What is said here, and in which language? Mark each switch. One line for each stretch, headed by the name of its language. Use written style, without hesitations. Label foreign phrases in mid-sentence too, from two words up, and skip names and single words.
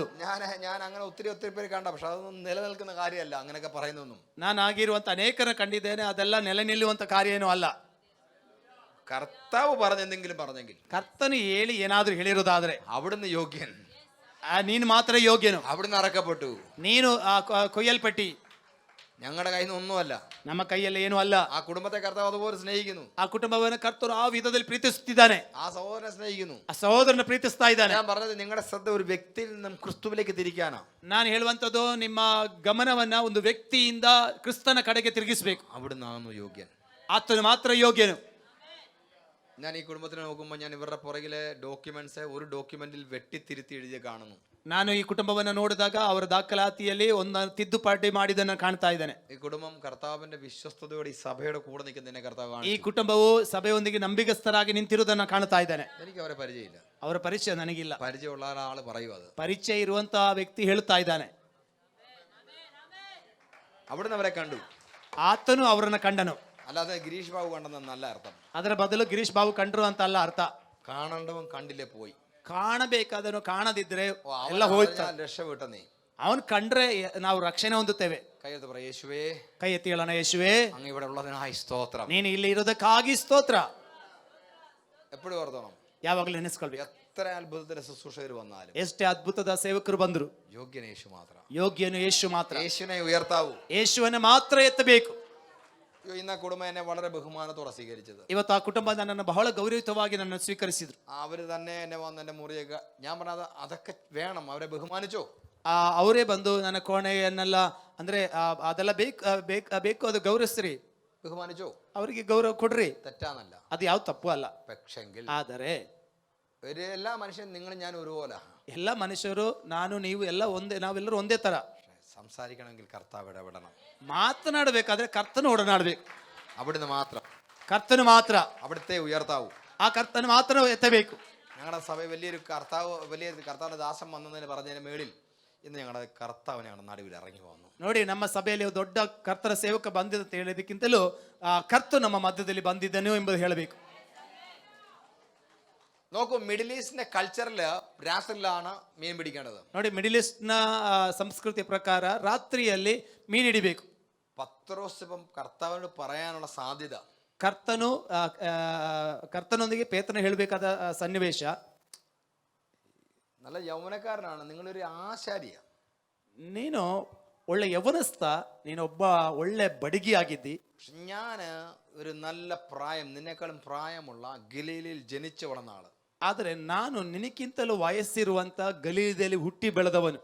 Malayalam: ഞാൻ അങ്ങനെ ഒത്തിരി പേര് കണ്ട, പക്ഷെ അതൊന്നും നിലനിൽക്കുന്ന കാര്യമല്ല അങ്ങനെയൊക്കെ പറയുന്നൊന്നും.
Kannada: ನಾನು ಆಗಿರುವಂತ ಅನೇಕರ ಕಂಡಿದ್ದೇನೆ, ಅದೆಲ್ಲ ನೆಲೆ ನಿಲ್ಲುವಂತ ಕಾರ್ಯ ಏನೂ ಅಲ್ಲ.
Malayalam: കർത്താവ് പറഞ്ഞെന്തെങ്കിലും പറഞ്ഞെങ്കിൽ,
Kannada: ಕರ್ತನು ಹೇಳಿ ಏನಾದ್ರೂ ಹೇಳಿರೋದಾದ್ರೆ
Malayalam: അവിടുന്ന് യോഗ്യൻ.
Kannada: ನೀನು ಮಾತ್ರ ಯೋಗ್ಯನು.
Malayalam: അവിടുന്ന് അറക്കപ്പെട്ടു.
Kannada: ನೀನು ಕೊಯ್ಯಲ್ಪಟ್ಟಿ.
Malayalam: ഞങ്ങളുടെ കയ്യിൽ നിന്ന് ഒന്നുമല്ല.
Kannada: ನಮ್ಮ ಕೈಯಲ್ಲಿ ಏನೂ ಅಲ್ಲ.
Malayalam: ആ കുടുംബത്തെ കർത്താവ് അതുപോലെ സ്നേഹിക്കുന്നു.
Kannada: ಆ ಕುಟುಂಬವನ್ನು ಕರ್ತರು ಆ ವಿಧದಲ್ಲಿ ಪ್ರೀತಿಸುತ್ತಿದ್ದಾನೆ.
Malayalam: ആ സഹോദരനെ സ്നേഹിക്കുന്നു.
Kannada: ಆ ಸಹೋದರನ ಪ್ರೀತಿಸ್ತಾ ಇದ್ದಾನೆ.
Malayalam: ഞാൻ പറഞ്ഞത് നിങ്ങളുടെ ശ്രദ്ധ ഒരു വ്യക്തിയിൽ നിന്നും ക്രിസ്തുവിലേക്ക് തിരിക്കാനാ.
Kannada: ನಾನು ಹೇಳುವಂತದ್ದು ನಿಮ್ಮ ಗಮನವನ್ನ ಒಂದು ವ್ಯಕ್ತಿಯಿಂದ ಕ್ರಿಸ್ತನ ಕಡೆಗೆ ತಿರುಗಿಸಬೇಕು.
Malayalam: അവിടുന്നാകുന്നു യോഗ്യൻ.
Kannada: ಆತನು ಮಾತ್ರ ಯೋಗ್ಯನು.
Malayalam: ഞാൻ ഈ കുടുംബത്തിനെ നോക്കുമ്പോൾ ഞാൻ ഇവരുടെ പുറകിലെ ഡോക്യുമെന്റ്സ് ഒരു ഡോക്യുമെന്റിൽ വെട്ടിത്തിരുത്തി എഴുതി കാണുന്നു.
Kannada: ನಾನು ಈ ಕುಟುಂಬವನ್ನು ನೋಡಿದಾಗ ಅವರ ದಾಖಲಾತಿಯಲ್ಲಿ ಒಂದು ತಿದ್ದುಪಾಟಿ ಮಾಡಿದನ್ನು ಕಾಣ್ತಾ ಇದ್ದಾನೆ.
Malayalam: ഈ കുടുംബം കർത്താവിന്റെ വിശ്വസ്തയോടെ ഈ സഭയുടെ കൂടെ നിൽക്കുന്നതിനെ കർത്താവ്
Kannada: ಈ ಕುಟುಂಬವು ಸಭೆಯೊಂದಿಗೆ ನಂಬಿಗಸ್ತರಾಗಿ ನಿಂತಿರುವುದನ್ನು ಕಾಣ್ತಾ ಇದ್ದಾನೆ.
Malayalam: എനിക്ക് അവരെ പരിചയമില്ല.
Kannada: ಅವರ ಪರಿಚಯ ನನಗಿಲ್ಲ.
Malayalam: പരിചയമുള്ള ഒരാൾ പറയും അത്.
Kannada: ಪರಿಚಯ ಇರುವಂತಹ ವ್ಯಕ್ತಿ ಹೇಳ್ತಾ ಇದ್ದಾನೆ.
Malayalam: അവിടുന്ന് അവരെ കണ്ടു.
Kannada: ಆತನು ಅವರನ್ನ ಕಂಡನು.
Malayalam: അല്ലാതെ ഗിരീഷ് ബാബു കണ്ടെന്നല്ല അർത്ഥം.
Kannada: ಅದರ ಬದಲು ಗಿರೀಶ್ ಬಾಬು ಕಂಡ್ರು ಅಂತ ಅಲ್ಲ ಅರ್ಥ.
Malayalam: കാണണ്ടവൻ കണ്ടില്ലേ പോയി.
Kannada: ಕಾಣಬೇಕಾದನು ಕಾಣದಿದ್ರೆ ಎಲ್ಲ ಹೋಯ್ತು.
Malayalam: രക്ഷപ്പെട്ട നീ
Kannada: ಅವನ್ ಕಂಡ್ರೆ ನಾವು ರಕ್ಷಣೆ ಹೊಂದುತ್ತೇವೆ.
Malayalam: കൈയെടുത്ത് പറ, യേശുവേ,
Kannada: ಕೈ ಎತ್ತಿ ಹೇಳೋಣ, ಯೇಸುವೇ,
Malayalam: അങ്ങ് ഇവിടെ ഉള്ളതിനായി സ്തോത്രം.
Kannada: ನೀನು ಇಲ್ಲಿ ಇರೋದಕ್ಕಾಗಿ ಸ್ತೋತ್ರ.
Malayalam: എപ്പോഴും ഓർത്തോണം,
Kannada: ಯಾವಾಗಲೂ ನೆನೆಸ್ಕೊಳ್ಬೇಕು.
Malayalam: എത്ര അത്ഭുതത്തിന്റെ ശുശ്രൂഷകർ വന്നാലും
Kannada: ಎಷ್ಟೇ ಅದ್ಭುತದ ಸೇವಕರು ಬಂದ್ರು, ಯೋಗ್ಯನ യേശു ಮಾತ್ರ. ಯೋಗ್ಯನು ಯೇಸು ಮಾತ್ರ.
Malayalam: യേശുവിനെ ഉയർത്താവൂ.
Kannada: ಯೇಸುವನ್ನು ಮಾತ್ರ ಎತ್ತಬೇಕು.
Malayalam: ഇന്ന് ആ കുടുംബം എന്നെ വളരെ ബഹുമാനത്തോടെ സ്വീകരിച്ചത്.
Kannada: ಇವತ್ತು ಆ ಕುಟುಂಬ ನನ್ನನ್ನು ಬಹಳ ಗೌರವಿತವಾಗಿ ನನ್ನನ್ನು ಸ್ವೀಕರಿಸಿದ್ರು.
Malayalam: അവര് തന്നെ എന്നെ വന്ന് എന്റെ മുറിയൊക്കെ, ഞാൻ പറഞ്ഞത് അതൊക്കെ വേണം, അവരെ ബഹുമാനിച്ചോ.
Kannada: ಅವರೇ ಬಂದು ನನ್ನ ಕೋಣೆಯನ್ನೆಲ್ಲ ಅಂದ್ರೆ ಅದೆಲ್ಲ ಬೇಕು ಅದು ಗೌರವಿಸ್ರಿ,
Malayalam: ബഹുമാനിച്ചോ,
Kannada: ಅವರಿಗೆ ಗೌರವ ಕೊಡ್ರಿ,
Malayalam: തെറ്റാന്നല്ല,
Kannada: ಅದು ಯಾವ ತಪ್ಪು ಅಲ್ಲ.
Malayalam: പക്ഷെങ്കിൽ
Kannada: ಆದರೆ
Malayalam: എല്ലാ മനുഷ്യരും നിങ്ങളും ഞാൻ ഒരുപോലെ.
Kannada: ಎಲ್ಲ ಮನುಷ್ಯರು, ನಾನು ನೀವು ಎಲ್ಲ ಒಂದೇ, ನಾವೆಲ್ಲರೂ ಒಂದೇ ತರ.
Malayalam: സംസാരിക്കണമെങ്കിൽ കർത്താവ് ഇടപെടണം.
Kannada: ಮಾತನಾಡಬೇಕಾದ್ರೆ ಕರ್ತನು ಒಡನಾಡಬೇಕು.
Malayalam: അവിടുന്ന് മാത്രം,
Kannada: ಕರ್ತನು ಮಾತ್ರ,
Malayalam: അവിടുത്തെ ഉയർത്താവൂ.
Kannada: ಆ ಕರ್ತನು ಮಾತ್ರ ಎತ್ತಬೇಕು.
Malayalam: ഞങ്ങളുടെ സഭ വലിയൊരു കർത്താവിന്റെ ദാസം വന്നതിന് പറഞ്ഞതിന് മേളിൽ ഇന്ന് ഞങ്ങളുടെ കർത്താവ് ഞങ്ങളുടെ നടുവിൽ ഇറങ്ങി വന്നു.
Kannada: ನೋಡಿ, ನಮ್ಮ ಸಭೆಯಲ್ಲಿ ದೊಡ್ಡ ಕರ್ತರ ಸೇವಕ ಬಂದಿದ್ದ ಅಂತ ಹೇಳೋದಕ್ಕಿಂತಲೂ ಕರ್ತು ನಮ್ಮ ಮಧ್ಯದಲ್ಲಿ ಬಂದಿದ್ದನು ಎಂಬುದು ಹೇಳಬೇಕು.
Malayalam: നോക്കൂ, മിഡിൽ ഈസ്റ്റിന്റെ കൾച്ചറിൽ രാത്രിയിലാണ് മീൻ പിടിക്കേണ്ടത്.
Kannada: ನೋಡಿ, ಮಿಡಿಲ್ ಈಸ್ಟ್ ನ ಸಂಸ್ಕೃತಿಯ ಪ್ರಕಾರ ರಾತ್ರಿಯಲ್ಲಿ ಮೀನು ಹಿಡಿಬೇಕು.
Malayalam: പത്രോസ് ഇപ്പം കർത്താവിനോട് പറയാനുള്ള സാധ്യത,
Kannada: ಕರ್ತನೊಂದಿಗೆ ಪೇತ್ರನ ಹೇಳಬೇಕಾದ ಸನ್ನಿವೇಶ,
Malayalam: നല്ല യൗവനക്കാരനാണ്, നിങ്ങളൊരു ആശാരിയ,
Kannada: ನೀನು ಒಳ್ಳೆ ಯವನಸ್ಥ, ನೀನೊಬ್ಬ ಒಳ್ಳೆ ಬಡಗಿ ಆಗಿದ್ದಿ.
Malayalam: ഞാൻ ഒരു നല്ല പ്രായം, നിന്നെക്കാളും പ്രായമുള്ള ഗലീലയിൽ ജനിച്ചു വളർന്ന ആള്.
Kannada: ಆದರೆ ನಾನು ನಿನಕ್ಕಿಂತಲೂ ವಯಸ್ಸಿರುವಂತ ಗಲೀಲದಲ್ಲಿ ಹುಟ್ಟಿ ಬೆಳೆದವನು.